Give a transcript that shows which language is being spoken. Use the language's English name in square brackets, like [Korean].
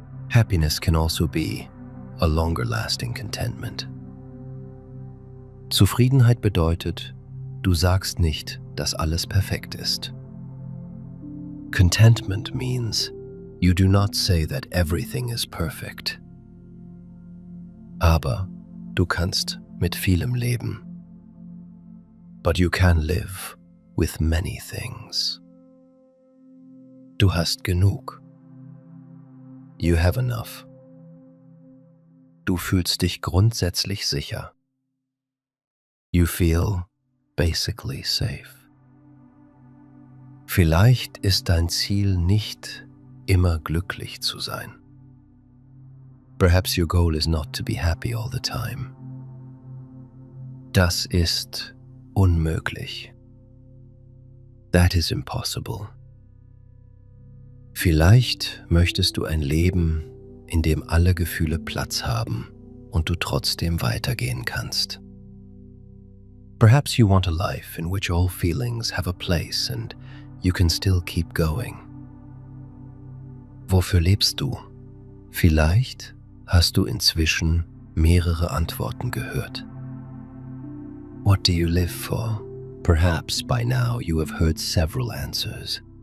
[English] Happiness can also be a longer lasting contentment. [German] Zufriedenheit bedeutet, du sagst nicht, dass alles perfekt ist. [English] Contentment means you do not say that everything is perfect. [German] Aber du kannst mit vielem leben. [English] But you can live with many things. [German] Du hast genug. [English] You have enough. [German] Du fühlst dich grundsätzlich sicher. [English] You feel basically safe. [German] Vielleicht ist dein Ziel nicht, immer glücklich zu sein. [English] Perhaps your goal is not to be happy all the time. [German] Das ist unmöglich. [English] That is impossible. [German] Vielleicht möchtest du ein Leben, in dem alle Gefühle Platz haben und du trotzdem weitergehen kannst. [English] Perhaps you want a life in which all feelings have a place and you can still keep going. [German] Wofür lebst du? Vielleicht hast du inzwischen mehrere Antworten gehört. [English] What do you live for? Perhaps by now you have heard several answers.